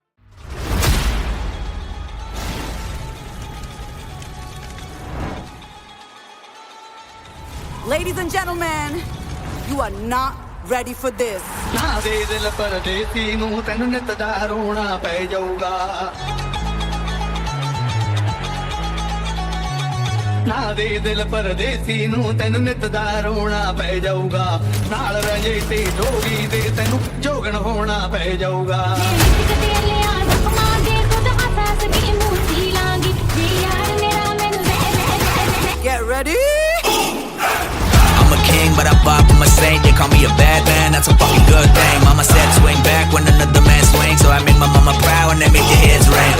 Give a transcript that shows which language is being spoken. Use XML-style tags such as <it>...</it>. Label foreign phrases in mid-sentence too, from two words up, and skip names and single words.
<en>Ladies and gentlemen, you are not ready for this.</en> <pa>ਨਾ ਦੇ ਦਿਲ ਪਰਦੇਸੀ ਨੂੰ ਤੈਨੂੰ ਨਿਤ ਦਾ ਰੋਣਾ ਪੈ ਜਾਊਗਾ, ਨਾ ਦੇ ਦਿਲ ਪਰਦੇਸੀ ਨੂੰ ਤੈਨੂੰ ਨਿਤ ਦਾ ਰੋਣਾ ਪੈ ਜਾਊਗਾ, ਨਾਲ ਰਹਿ ਤੇ ਜੋਗੀ ਦੇ ਤੈਨੂੰ ਜੋਗਣ ਹੋਣਾ ਪੈ ਜਾਊਗਾ।</pa> <en>Get ready? I'm a king, but I bop, I'm a saint. They call me a bad man, that's a fucking good thing. Mama said swing back when another man swings, so I make my mama proud and they make their heads ring.</en>